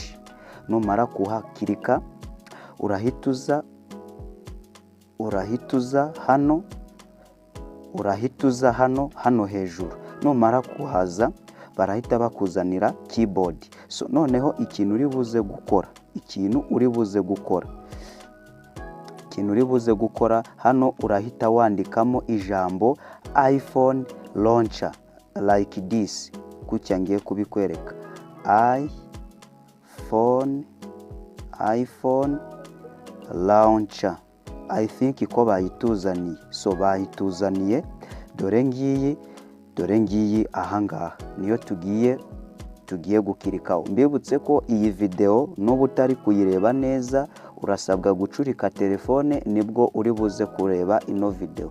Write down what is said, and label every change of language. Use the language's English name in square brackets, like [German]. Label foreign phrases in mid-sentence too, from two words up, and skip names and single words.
[Kinyarwanda] Numara kuhakirika, urahituza hano hejuru. Numara kuhaza, barahita bakuzanira keyboard. So noneho ikintu uri buze gukora hano, urahita wandikamo ijambo iPhone launcher [English] like this. [Kinyarwanda] Kucya ngiye kubikwereka. iPhone launcher. [English] I think [Kinyarwanda] ko bayituzaniye. So bayituzaniye, dore ngiyi ahangaha niyo tugiye gukirikaho. Mbibutse ko iyi video n'ubu utari kuyireba neza, urasabwa gucurika telefone nibwo uri buze kureba ino video.